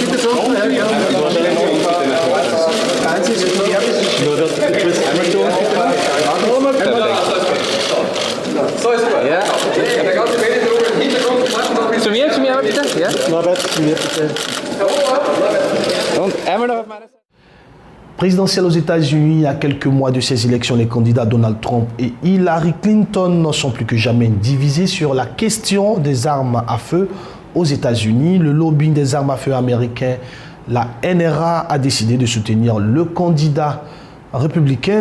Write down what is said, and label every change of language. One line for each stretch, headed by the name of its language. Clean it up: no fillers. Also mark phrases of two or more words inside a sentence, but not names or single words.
German: Bitte so. Nur das einmal so. So ist gut. Ja. Der ganze Benedruck im Hintergrund. Zu mir bitte. Ja. Norbert, zu mir bitte. Und einmal noch auf meine Seite.
French: Présidentielle aux États-Unis, à quelques mois de ces élections, les candidats Donald Trump et Hillary Clinton sont plus que jamais divisés sur la question des armes à feu aux États-Unis. Le lobby des armes à feu américain, la NRA, a décidé de soutenir le candidat républicain.